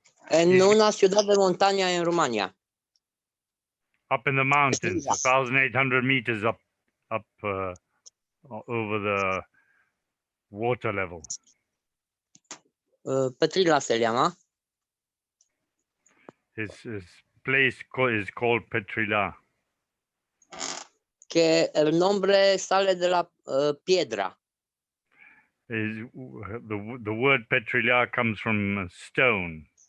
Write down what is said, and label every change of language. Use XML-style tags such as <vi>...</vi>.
<es>En una ciudad de montaña en Rumania.</es> <en>Up in the mountains, 1,800 meters up over the water level.</en> <es>Petrila se llama.</es> <en>His place is called Petrila.</en> <es>Que el nombre sale de la piedra.</es> <en>The word Petrila comes from stone.</en>